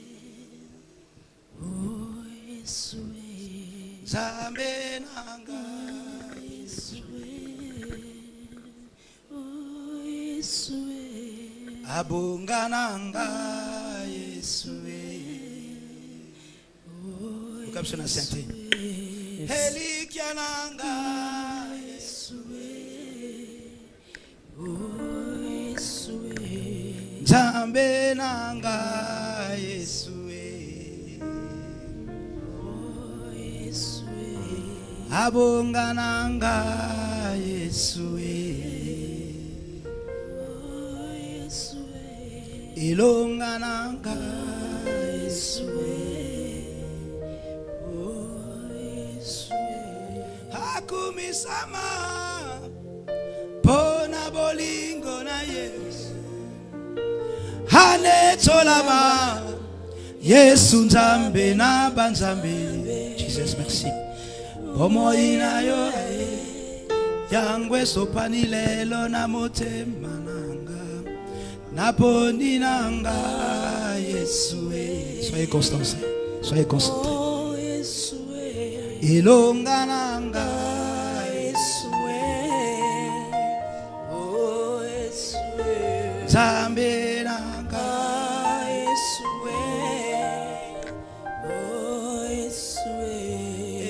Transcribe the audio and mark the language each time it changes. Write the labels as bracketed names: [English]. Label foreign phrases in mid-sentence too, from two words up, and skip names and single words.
[Lingala] oh Yesue, zambenanga Yesue, oh Yesue. Abungananga Yesue. [French] Comme ça, [Lingala] sainté. Elikiananga Yesue. Oh Yesue. Zambenanga Yesue. Oh Yesue. Abungananga Yesue. Ilongananga Yesue, oh Yesue, hakumisama pona bolingo na Yesu hanetolama Yesu nzambe na banzambe. [French] Jesus, merci. [Lingala] Bomoi na yo yangwe sopani lelo na motema Naponi nanga Yesue. [French] Soyez constants, soyez concentrés. [Lingala] oh Yesue, Ilonga nanga Yesue, oh Yesue, Zambe nanga Yesue, oh Yesue,